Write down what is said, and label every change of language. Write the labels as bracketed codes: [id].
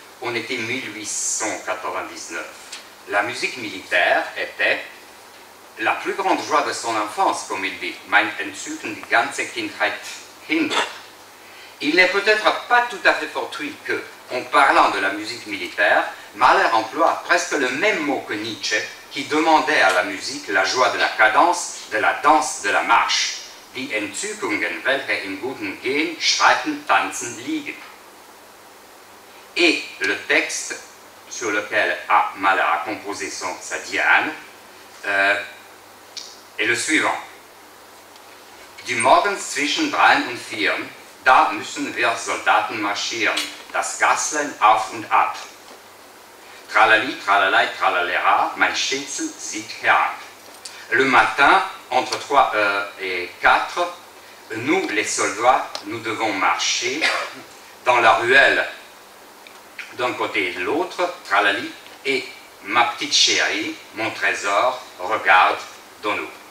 [fr] On était 1899. La musique militaire était la plus grande joie de son enfance, comme il dit, [de] mein Entzücken die ganze Kindheit hin. [fr] Il n'est peut-être pas tout à fait fortuit que, en parlant de la musique militaire, Mahler emploie presque le même mot que Nietzsche, qui demandait à la musique la joie de la cadence, de la danse, de la marche. [de] Die Entzückungen, welche im Guten gehen, schreiten, tanzen, liegen. [fr] Et le texte sur lequel Mahler a composé sa Diane est le suivant. [de] Die morgens zwischen 3 und 4, da müssen wir Soldaten marschieren, das Gaslein auf und ab. Tralali, tralalai, tralalera, mein Schätzel sieht herab. [fr] Le matin, entre 3 et 4, nous, les soldats, nous devons marcher dans la ruelle d'un côté et de l'autre, tralali, et ma petite chérie, mon trésor, regarde dans nous.